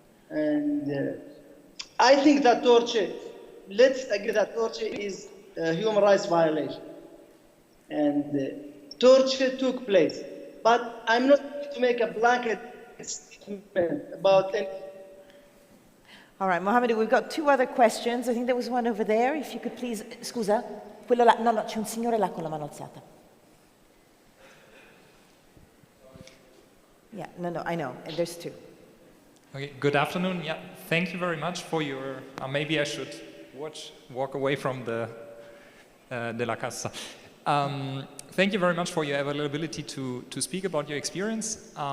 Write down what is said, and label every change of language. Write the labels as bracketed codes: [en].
[en] And I think that torture, let's agree that torture is a human rights violation. And torture took place. But I'm not going to make a blanket statement about any. All right, Mohamedou, we've got two other questions. I think there was one over there. If you could please, [it] scusa, quello là, no, c'è un signore là con la mano alzata. [en] Yeah, no, I know, and there's two. Okay, good afternoon. Yeah, thank you very much for your. Maybe I should walk away from the de la casa. Thank you very much for your availability to speak about your experience.